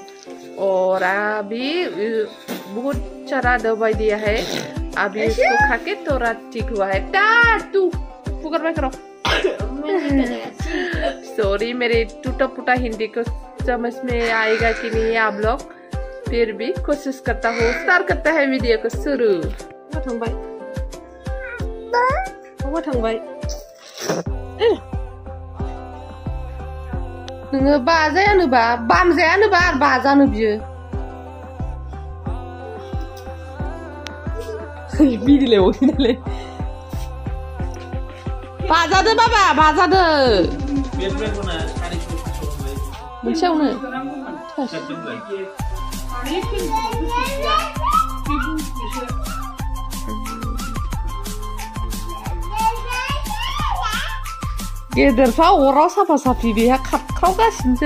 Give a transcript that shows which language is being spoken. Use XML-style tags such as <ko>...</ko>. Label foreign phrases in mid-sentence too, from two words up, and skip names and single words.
<hi>और अभी बहुत सारा दवाई दिया है, अभी उसको खा के थोड़ा ठीक हुआ है। तू पुकार में करो। सॉरी, मेरे टूटा फूटा हिंदी को समझ में आएगा कि नहीं आप लोग, फिर भी कोशिश करता हूँ। स्टार्ट करता है वीडियो को शुरू।</hi> <brx>नोङो बाजायानोबा बामजायानोबा आरो बाजानो बियो। बिदिले ओखिनाले बाजादो बाबा, बाजादो मोनसेयावनो गेदेरफ्रा अराव साफा साफि बेहा खारख्रावगासिनोसै।</brx>